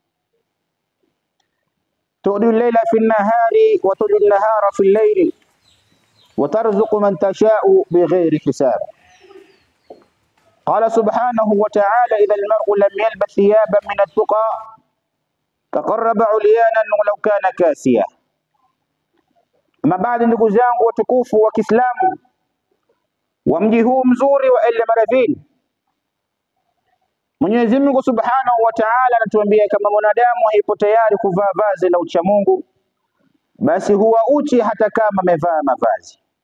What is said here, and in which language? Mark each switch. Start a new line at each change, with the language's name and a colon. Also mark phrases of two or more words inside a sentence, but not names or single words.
Arabic: تؤتي الليل في النهار وتؤتي النهار في الليل، وترزق من تشاء بغير حساب. قال سبحانه وتعالى: إذا المرء لم يلبس ثيابا من التقى تقرب عليانا ولو كان كاسيا.
Swahili: Ama baada, ndugu zangu watukufu wa Kiislamu wa mji huu mzuri wa El Maravini, Mwenyezi Mungu
Arabic: سبحانه وتعالى
Swahili: anatuambia kama mwanadamu haipo tayari kuvaa vazi la ucha Mungu, basi huwa uchi hata kama amevaa mavazi.